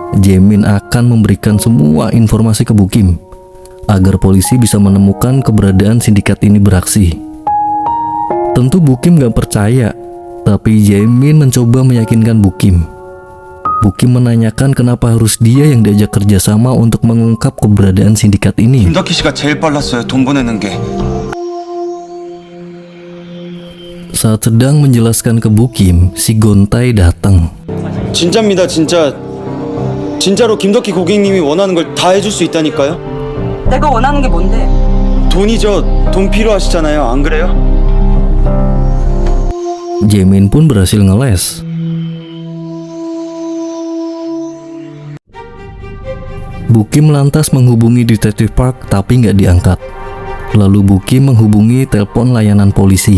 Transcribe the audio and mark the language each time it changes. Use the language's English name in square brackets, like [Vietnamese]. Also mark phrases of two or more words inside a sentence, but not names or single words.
[Indonesian] Jae-min akan memberikan semua informasi ke Bu Kim agar polisi bisa menemukan keberadaan sindikat ini beraksi. Tentu Bu Kim gak percaya, tapi Jae-min mencoba meyakinkan Bu Kim. Bu Kim menanyakan kenapa harus dia yang diajak kerjasama untuk mengungkap keberadaan sindikat ini. [Korean] 김덕희 씨가 제일 빨랐어요. 돈 보내는 게. [Indonesian] Saat sedang menjelaskan ke Bu Kim, si gontai datang. [Korean] 진짜입니다, 진짜. 진짜로 김덕희 고객님이 원하는 걸 다 해줄 수 있다니까요. 내가 원하는 게 뭔데? 돈이죠. 돈 필요하시잖아요. 안 그래요? [Indonesian] Jae-min pun berhasil ngeles. Bu Kim lantas menghubungi detektif Park tapi nggak diangkat. Lalu Bu Kim menghubungi telepon layanan polisi.